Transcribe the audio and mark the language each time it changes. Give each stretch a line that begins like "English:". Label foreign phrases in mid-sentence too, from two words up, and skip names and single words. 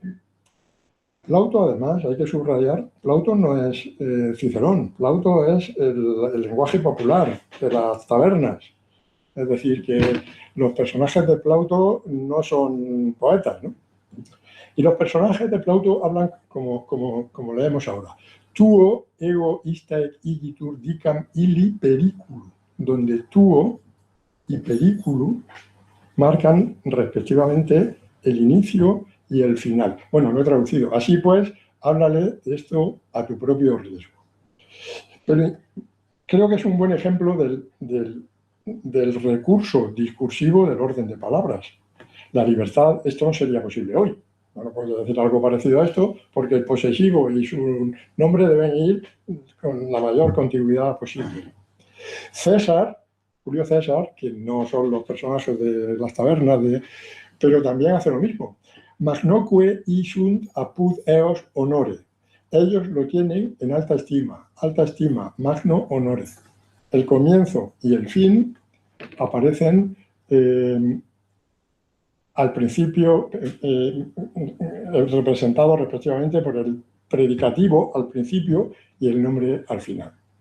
Spanish: Plauto, además, hay que subrayar, Plauto no es Cicerón, Plauto es el lenguaje popular de las tabernas. Es decir, que los personajes de Plauto no son poetas, ¿no? Y los personajes de Plauto hablan como leemos ahora.
Latin: Tuo ego istaec igitur dicam illi periculum,
Spanish: donde tuo y periculum marcan respectivamente el inicio y el final. Bueno, lo he traducido. Así pues, háblale esto a tu propio riesgo. Pero creo que es un buen ejemplo del recurso discursivo del orden de palabras. La libertad, esto no sería posible hoy. No puedo decir algo parecido a esto, porque el posesivo y su nombre deben ir con la mayor continuidad posible. César, Julio César, que no son los personajes de las tabernas, pero también hace lo mismo.
Latin: Magnoque isunt apud eos honore.
Spanish: Ellos lo tienen en alta estima,
Latin: magno honore.
Spanish: El comienzo y el fin aparecen al principio, representados respectivamente por el predicativo al principio y el nombre al final.